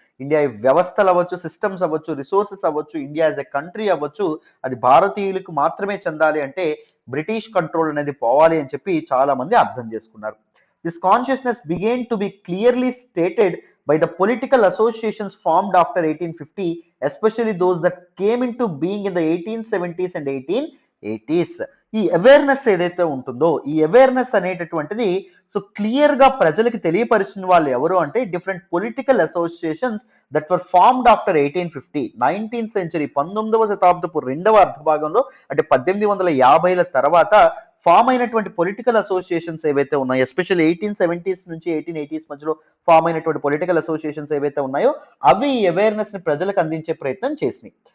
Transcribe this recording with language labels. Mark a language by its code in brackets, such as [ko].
[te] India వ్యవస్థలు అవ్వచ్చు, systems అవ్వచ్చు, రిసోర్సెస్ అవ్వచ్చు, [en] India as a country [te] అవ్వచ్చు, అది భారతీయులకు మాత్రమే చెందాలి అంటే బ్రిటిష్ కంట్రోల్ అనేది పోవాలి అని చెప్పి చాలా మంది అర్థం చేసుకున్నారు. [en] This consciousness began to be clearly stated by the political associations formed after 1850, especially those that came into being in the 1870s and 1880s. [te] ఈ అవేర్నెస్ ఏదైతే ఉంటుందో, ఈ అవేర్నెస్ అనేటటువంటిది సో క్లియర్ గా ప్రజలకు తెలియపరిచిన వాళ్ళు ఎవరు అంటే [en] Different political associations that were formed after 1850. [te] 19th century, 19వ శతాబ్దపు రెండవ అర్ధభాగంలో, అంటే 1850ల తర్వాత ఫామ్ అయినటువంటి పొలిటికల్ అసోసియేషన్స్ ఏవైతే ఉన్నాయో, ఎస్పెషల్లీ 1870s నుంచి 1880s మధ్యలో ఫామ్ అయినటువంటి పొలిటికల్ అసోసియేషన్స్ ఏవైతే ఉన్నాయో అవి అవేర్నెస్ ని ప్రజలకు అందించే ప్రయత్నం చేసినాయి.